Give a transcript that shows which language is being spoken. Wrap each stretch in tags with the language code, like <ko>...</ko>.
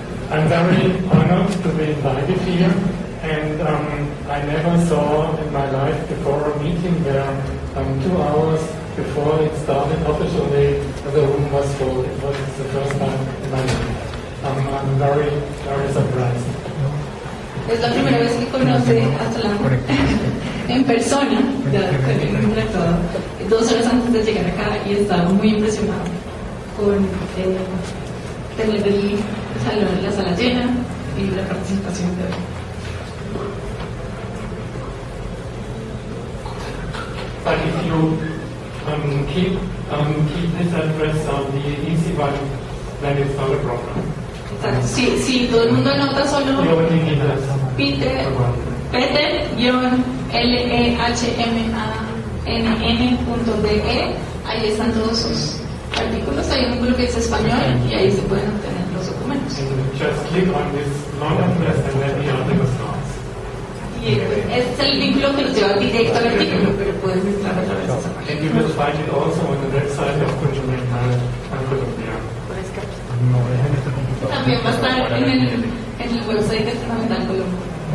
<en>I'm very honored to be invited here, and I never saw in my life before a meeting where 2 hours before it started officially the room was full. It was the first time in my life. I'm very, very surprised.</en> <es>Es la primera vez que conoce a Salam en persona, ya con el todo, 2 horas antes de llegar acá, y estaba muy impresionado con tener el salón, la sala llena y la participación de hoy.</es> <en>But if you keep this address on the easy one, then it's not a problem.</en> <es>Exacto. Si todo el mundo anota solo Peter, Lehmann.de, ahí están todos sus artículos. Hay un vínculo que es español y ahí se pueden obtener los documentos.</es> <en>Just click on this long address and then the article starts.</en> <es>Y este es el vínculo que los lleva directo al artículo, pero puedes entrar a través de esa página.</es> <en>And you will find it also on the website of Conjumental Colombia.</en> <es>También va a estar en el website de Fundamental Colombia.</es>